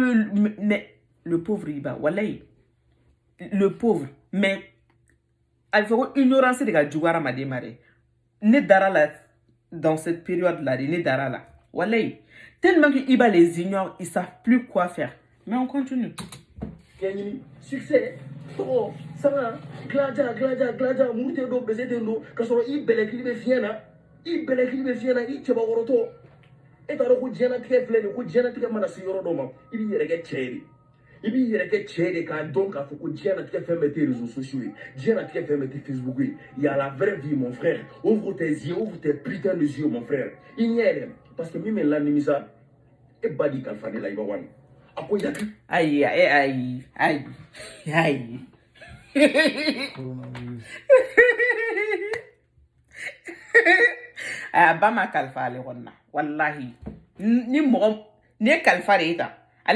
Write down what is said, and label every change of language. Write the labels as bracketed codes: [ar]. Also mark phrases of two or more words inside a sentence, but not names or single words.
[fr] le pauvre Iba walayi le pauvre mais [bm] a fɔ ko ignorance de ka jugu hadamaden ma dɛ ne dara la [fr] dans cette période là [bm] de ne dara la walayi [fr] tellement que Iba les ignore ils savent plus quoi faire mais on continue. [bm] Kɛɲini succès tɔgɔ sanga glaja muru tɛ don bese tɛ don ka sɔrɔ i bɛlɛkili bɛ fiɲɛ na i cɛbakɔrɔtɔ e t'a dɔn ko diɲɛlatigɛ filɛ nin ko diɲɛlatigɛ mana se yɔrɔ dɔ ma i b'i yɛrɛ kɛ cɛ de i b'i yɛrɛ kɛ cɛ de k'a dɔn k'a fɔ ko diɲɛlatigɛ fɛn bɛɛ tɛ [fr] réseaux sociaux [bm] ye diɲɛlatigɛ fɛn bɛɛ tɛ Facebook ye [fr] il y a la vraie vie mon frère ouvre tes yeux ouvre tes putains de yeux mon frère [bm] i ɲɛ yɛlɛ [fr] parce que [bm] min bɛ lanimisa e ba di kalifa ne la i b'a wani a ko yaki ayi a ba ma kalifa ale kɔni na wallahi ni mɔgɔ ni ye kalifa de ye tan ale